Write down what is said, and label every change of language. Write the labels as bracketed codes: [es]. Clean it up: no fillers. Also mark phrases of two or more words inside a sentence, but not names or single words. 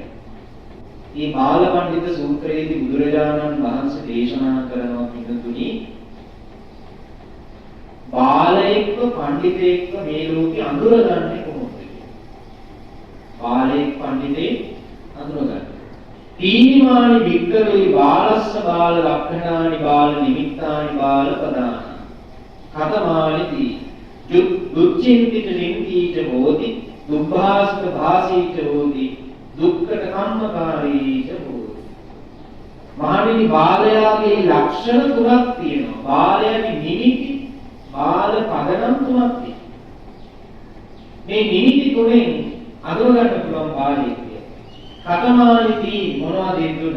[si] මේ බාල පඬිත සූත්‍රයේදී බුදුරජාණන් වහන්සේ දේශනා කරනවා පිටුතුනි බාලයෙක්ව පඬිතෙක්ව මේ ලෝකේ අඳුරගන්නේ කොහොමද කියලා. බාලයෙක් පඬිතෙක් අඳුරගන්න. [pi] තීනිමානි වික්කවේ බාලස්ස බාල ලක්ෂණානි බාල නිමිත්තානි බාල පදාන. කතමානිති දුච්චින්තිත නින්තිච හෝති දුබ්භාසිත භාසීච හෝති දුක්ඛට කම්මකාරීච හෝති. [si] මහණෙනි බාලයාගේ ලක්ෂණ තුනක් තියෙනවා. බාලයාගේ නිමිති බාල පදනම් තුනක් තියෙනවා. මේ නිමිති තුනෙන් අඳුරගන්න පුළුවන් බාලයෙක් කියලා. කතමානිති මොනවද ඒ තුන?